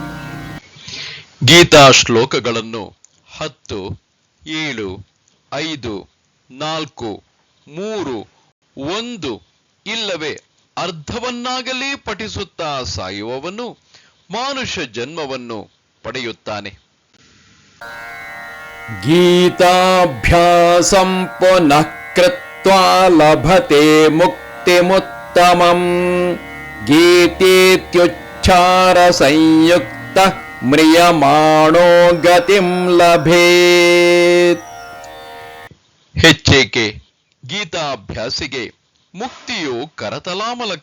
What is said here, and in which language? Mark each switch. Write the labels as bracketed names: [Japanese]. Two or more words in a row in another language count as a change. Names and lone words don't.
[Kannada] ಗೀತಾ ಶ್ಲೋಕಗಳನ್ನು 10, 7, 5, 4, 3, 1 ಇಲ್ಲವೇ ಅರ್ಧವನ್ನಾಗಲಿ ಪಠಿಸುತ್ತಾ ಸಾಯುವವನು ಮಾನುಷ ಜನ್ಮವನ್ನು ಪಡೆಯುತ್ತಾನೆ. [Sanskrit] ಗೀತಾಭ್ಯಾಸಂ ಪುನಃ ಕೃತ್ವಾ ಲಭತೆ ಮುಕ್ತಿಮುತ್ತಮಂ ಗೀತೇತ್ಯುಚ್ಚಾರ ಸಂಯುಕ್ತ ಮ್ರಿಯಮಾಣೋ ಗತಿಂ ಲಭೇತ್. [Kannada] ಹೆಚ್ಚೇಕೆ ಗೀತಾಭ್ಯಾಸಿಗೆ ಮುಕ್ತಿಯು ಕರತಲಾಮಲಕ.